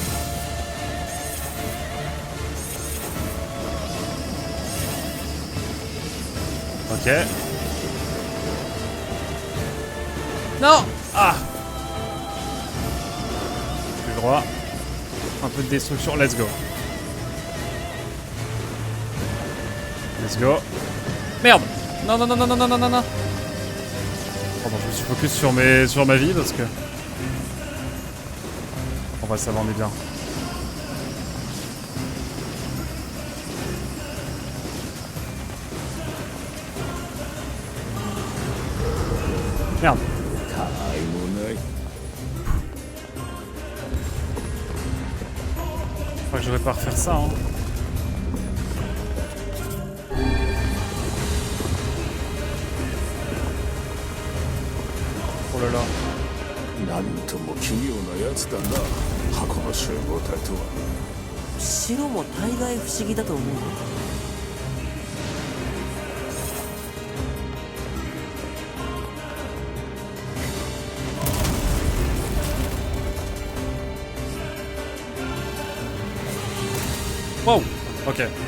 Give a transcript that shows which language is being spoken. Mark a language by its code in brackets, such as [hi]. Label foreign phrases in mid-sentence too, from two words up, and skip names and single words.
[fr] Ok. Non. Ah. Plus droit. Un peu de destruction, [en] let's go. Let's go. [fr] Merde. Non, non, non, non, non, non, non, non, non. Pardon, je me suis focus sur ma vie parce que... On va savoir, on est bien. Merde. [ja] たわいもない。 [fr] Je crois que je devrais pas refaire ça, hein. Oh là là. [ja] なんとも奇妙なやつだな、箱の集合体とは。白も大概不思議だと思う。 Wow. Ok.